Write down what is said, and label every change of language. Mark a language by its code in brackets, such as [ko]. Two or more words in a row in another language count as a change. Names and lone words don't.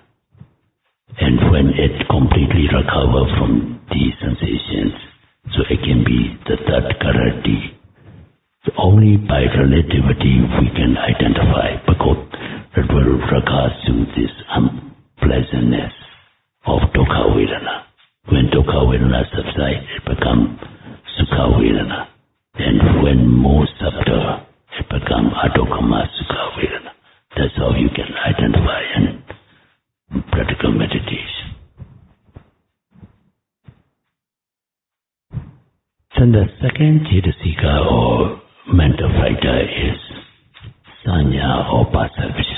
[en] And when it completely recovers from these sensations, so it can be the third karati, So only by relativity we can identify, because it will regards to this unpleasantness of [pi] dukkha vedana. [en] When [pi] dukkha vedana [en] subsides, it becomes [pi] sukha vedana. [en] And when more subtle, it becomes [pi] adukkhama sukha vedana. [en] That's how you can identify in practical meditation. Then the second cetasika or mental factor is sanya or perception.